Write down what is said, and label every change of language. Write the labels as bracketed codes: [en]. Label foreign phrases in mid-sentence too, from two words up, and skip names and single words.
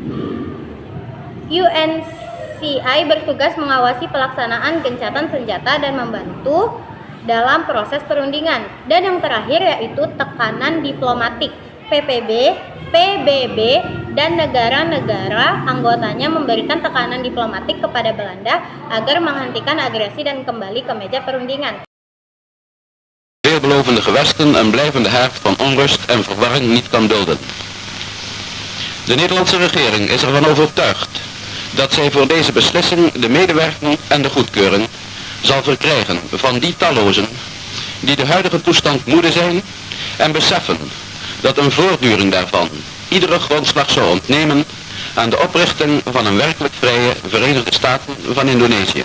[id] UNCI bertugas mengawasi pelaksanaan gencatan senjata dan membantu dalam proses perundingan. Dan yang terakhir yaitu tekanan diplomatik. PBB, dan negara-negara anggotanya memberikan tekanan diplomatik kepada Belanda agar menghentikan agresi dan kembali ke meja perundingan. [nl] Veelbelovende gewesten een blijvende haard van onrust en verwarring niet kan dulden. De Nederlandse regering is ervan overtuigd dat zij voor deze beslissing de medewerking en de goedkeuring zal verkrijgen van die tallozen die de huidige toestand moede zijn en beseffen dat een voortduring daarvan iedere grondslag zou ontnemen aan de oprichting van een werkelijk vrije Verenigde Staten van Indonesië.